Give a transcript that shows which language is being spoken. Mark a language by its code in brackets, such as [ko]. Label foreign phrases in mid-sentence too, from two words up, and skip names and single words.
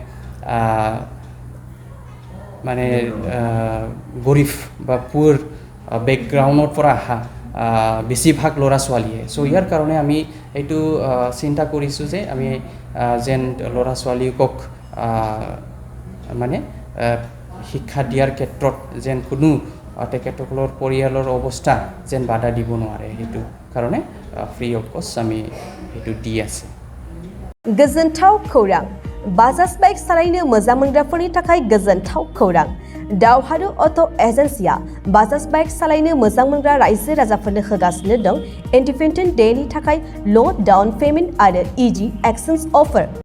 [as] মানে গৰীব বা [en] poor background [as] পৰা অহা বেছিভাগ ল'ৰা ছোৱালীয়ে চ' ইয়াৰ কাৰণে আমি এইটো চিন্তা কৰিছোঁ যে আমি যেন ল'ৰা ছোৱালীকক মানে শিক্ষা দিয়াৰ ক্ষেত্ৰত যেন কোনো তেখেতসকলৰ পৰিয়ালৰ অৱস্থা যেন বাধা দিব নোৱাৰে সেইটো কাৰণে [en] free of cost [as] আমি সেইটো দি আছে [brx] गोजोनथाव खौरां बाजाज बाइक सालायनो मोजां मोनग्राफोरनि थाखाय गोजोनथाव खौरां दावहारु अट' एजेन्सिया बाजाज बाइक सालायनो मोजां मोनग्रा रायजो राजाफोरनो होगासिनो दं [en] Independence Day [brx] थाखाय [en] low down payment [brx] आरो [en] easy exchange offer